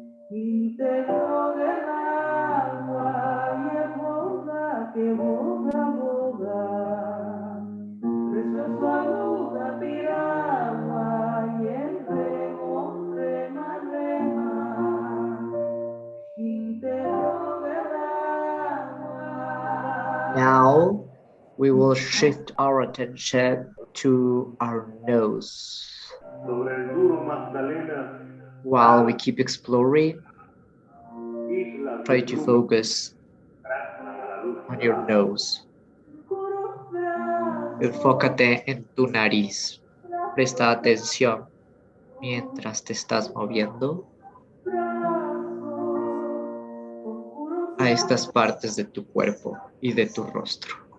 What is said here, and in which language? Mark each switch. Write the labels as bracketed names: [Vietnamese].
[Spanish] Íntegro del agua y el boga que boga, boga, preso en su aguda piragua y el remo, rema, rema. Íntegro del agua. [English] Now we will shift our attention to our nose. [Spanish] Sobre el duro Magdalena. [English] While we keep exploring, try to focus on your nose. [Spanish] Enfócate en tu nariz. Presta atención mientras te estás moviendo a estas partes de tu cuerpo y de tu rostro.